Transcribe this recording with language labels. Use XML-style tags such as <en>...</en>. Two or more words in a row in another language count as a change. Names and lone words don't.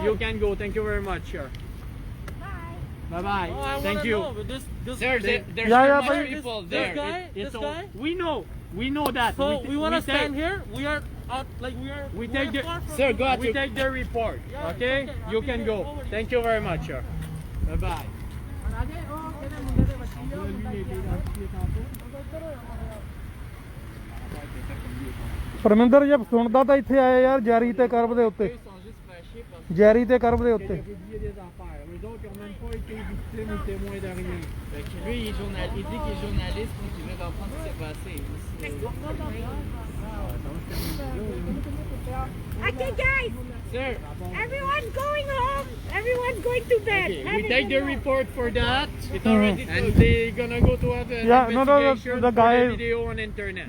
<en>you can go. Thank you very much, sir. Bye bye. No, I Thank wanna you. know, but this Sir, there's Yeah, too yeah, much but people this there. guy, It's this all- guy. We know that. So we want to take- stand here. We are out, like we are. We we take are the- far from Sir, the- go out. We take the report. Yeah, Okay? okay, I'll You be can here. go. No worries. Thank you very much, sir. Bye bye.</en> <pa>ਪਰਮਿੰਦਰ ਜਬ ਸੁਣਦਾ ਤਾਂ ਇੱਥੇ ਆਇਆ ਯਾਰ ਜੈਰੀ ਤੇ ਕਰਬ ਦੇ ਉੱਤੇ</pa> <fr>Ils sont juste fâchés parce</fr> <pa>ਜੈਰੀ ਤੇ ਕਰਬ ਦੇ ਉੱਤੇ</pa> <fr>Publier des affaires. Les autres, ils n'ont même pas été victimes ou témoins de rien. que lui, il dit qu'il est journaliste et qu'il veut comprendre ce qui s'est passé.</fr> <en>Okay, guys, Sir, everyone's going home. Everyone's going to bed. Okay, we take the report for that. it's already And they're gonna go to have an Yeah, no, investigation the for guy- the video on internet.</en>